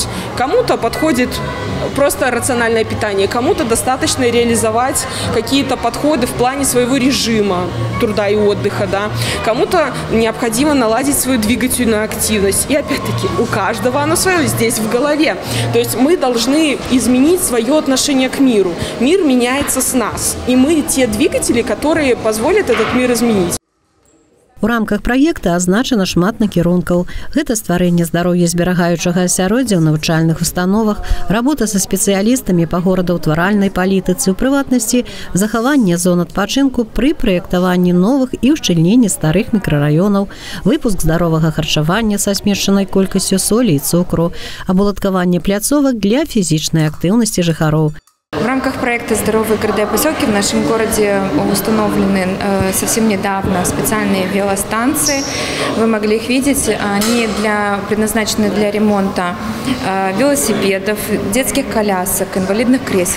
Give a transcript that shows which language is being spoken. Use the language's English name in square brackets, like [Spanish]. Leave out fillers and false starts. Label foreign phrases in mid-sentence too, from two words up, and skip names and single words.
[Russian] Кому-то подходит просто рациональное питание, кому-то достаточно реализовать какие-то подходы в плане своего режима труда и отдыха, да. Кому-то необходимо наладить свою двигательную активность. И опять-таки у каждого оно свое здесь в голове. То есть мы должны изменить свое отношение к миру. Мир меняется с нас. И мы те двигатели, которые позволят этот мир изменить. [Belarusian] У рамках праекта азначана шмат накірункаў. Гэта стварэнне здароўя зберагаючага асяроддзя ў навучальных установах, работа са спецыялістамі па горадаўтваральнай палітыцы, у прыватнасці захаванне зон адпачынку пры праектаванні новых і ўшчыльненні старых мікрараёнаў, выпуск здаровага харчавання са змешчанай колькасцю солі і цукру, абуладкаванне пляцовак для фізічнай актыўнасці жыхароў. [Russian] В рамках проекта «Здоровые города и поселки» в нашем городе установлены совсем недавно специальные велостанции. Вы могли их видеть. Они предназначены для ремонта велосипедов, детских колясок, инвалидных кресел.